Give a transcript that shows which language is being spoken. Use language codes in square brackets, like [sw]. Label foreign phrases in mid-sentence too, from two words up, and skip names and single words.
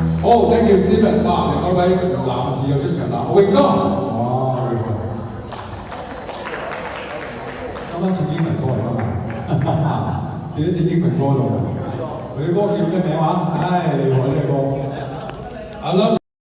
[en] 好 ，thank you Steven， [yue] 哇，另外一位男士又出場啦，榮哥，哇，榮哥，啱啱唱英文歌嚟㗎嘛，寫咗隻英文歌度，佢啲歌叫咩名話？唉，厲害呢個歌， [en] I love。